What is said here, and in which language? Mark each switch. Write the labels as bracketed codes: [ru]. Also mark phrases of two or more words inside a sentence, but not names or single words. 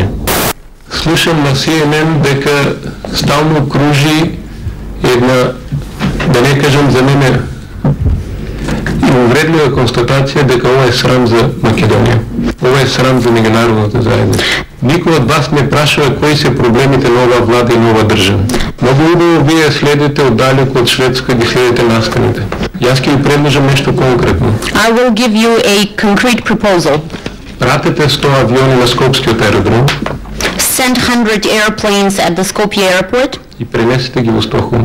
[mk] Слушам на CNN дека стално кружи една, да не кажам за мене, увредлива констатација дека ова е срам за Македонија. Ова е срам за меѓународната заедница. Никој од вас не прашува кои се проблемите на оваа влада и на оваа држава. Многу убаво вие следите оддалеку од Шведска, ги следите настаните. Јас ќе ви предложам нешто конкретно. [en] I will give you a concrete proposal. [mk] Пратете 100 авиони на Скопскиот аеродром. [en] Send 100 airplanes at the Skopje airport. [mk] И пренесете ги во Стокхолм.